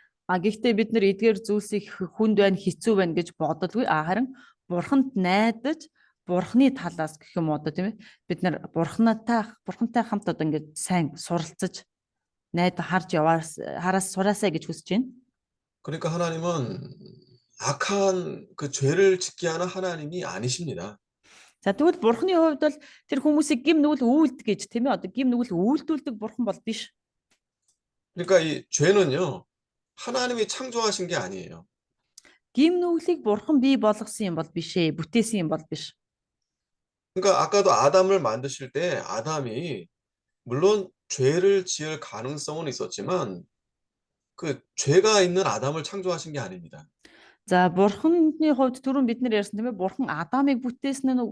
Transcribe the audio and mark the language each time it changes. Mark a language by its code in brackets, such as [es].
[mn] Гэхдээ бид нэр эдгээр зүйлсийг хүнд байна, хэцүү байна гэж боддоггүй. Харин бурханд найдаж, бурхны талаас гэх юм одоо тийм ээ бид нар бурхантай хамт одоо ингээд сайн суралцаж хараас сураасаа гэж хүсэж байна. [ko] 그러니까 하나님은 악한 그 죄를 짓게 하는 하나님이 아니십니다. [mn] За тэгвэл бурхны хувьд бол тэр хүмүүсийг гим нүгэл үйлд гэж тийм ээ одоо гим нүгэл үйлдүүлдэг бурхан бол биш. [ko] 그러니까 이 죄는요 하나님이 창조하신 게 아니에요. [mn] Гим нүглийг бурхан бий болгосон юм бол биш ээ, бүтээсэн юм бол биш. [ko] 그러니까 아까도 아담을 만드실 때 아담이 물론 죄를 지을 가능성은 있었지만 그 죄가 있는 아담을 창조하신 게 아닙니다. [mn] За бурханы хувьд түрүүн бид нар ярьсан тийм ээ бурхан Адамыг бүтээсэн.